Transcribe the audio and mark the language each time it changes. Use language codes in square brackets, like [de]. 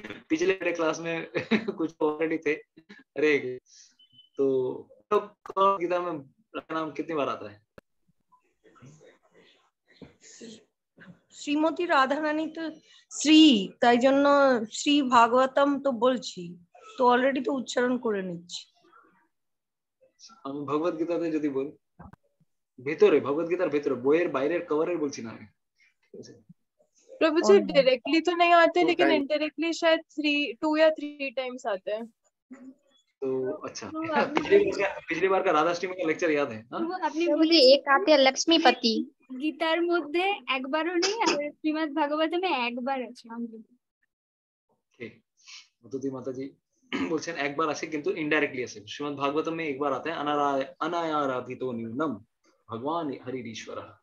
[hi] पिछले क्लास में कुछ ऑलरेडी थे. अरे तो गीता में नाम कितनी बार आता है? [bn] শ্রীমতী রাধারানী তো শ্রী, তাই জন্য শ্রী ভাগবতম তো বলছি, তো অলরেডি তো উচ্চারণ করে নিচ্ছি. আমি ভগবত গীতাতে যদি বল, ভেতরে ভগবত গীতার ভেতরে, বইয়ের বাইরের কভারের বলছি না আমি. [hi] प्रभु जी डायरेक्टली तो नहीं आते, लेकिन इनडायरेक्टली शायद 2 या 3 टाइम्स आते हैं. तो अच्छा, पिछली बार का राधाष्टमी का लेक्चर याद है? [bn] আপনি বলে [hi] एक आते हैं लक्ष्मीपति. [bn] গীতার মধ্যে একবারও নেই, আর শ্রীমদ্ ভাগবতমে একবার আছে. ঠিক, মধুতি মাতাজি বলছেন একবার আছে, কিন্তু ইনডাইরেক্টলি আছে. [hi] শ্রীমদ্ ভাগবতম में एक बार आता है अनायाराधितो न्यूनम भगवान हरिरीश्वर.